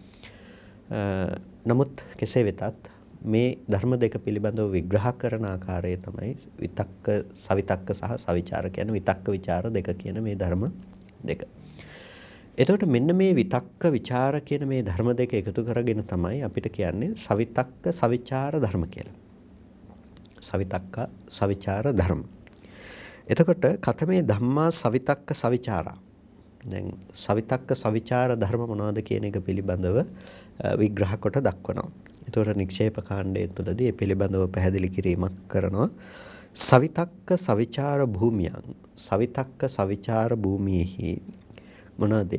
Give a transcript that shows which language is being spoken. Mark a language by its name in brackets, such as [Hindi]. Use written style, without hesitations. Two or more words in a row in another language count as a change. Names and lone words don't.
[Sinhala] නමුත් කෙසේ වෙතත් මේ ධර්ම දෙක පිළිබඳව විග්‍රහ කරන ආකාරය තමයි විතක්ක සවිතක්ක සහ සවිචාර කියන විතක්ක විචාර දෙක කියන මේ ධර්ම දෙක. එතකොට මෙන්න මේ විතක්ක විචාර කියන මේ ධර්ම දෙක එකතු කරගෙන තමයි අපිට කියන්නේ සවිතක්ක සවිචාර ධර්ම කියලා. සවිතක්ක සවිචාර ධර්ම. [Pali] එතකොට කතමේ ධම්මා සවිතක්ක සවිචාරා. [Sinhala] දැන් සවිතක්ක සවිචාර ධර්ම මොනවද කියන එක පිළිබඳව විග්‍රහ කොට දක්වනවා. එතකොට නික්ෂේප කාණ්ඩය තුළදී මේ පිළිබඳව පැහැදිලි කිරීමක් කරනවා. සවිතක්ක සවිචාර භූමියන්, සවිතක්ක සවිචාර භූමියේහි මොනවාද?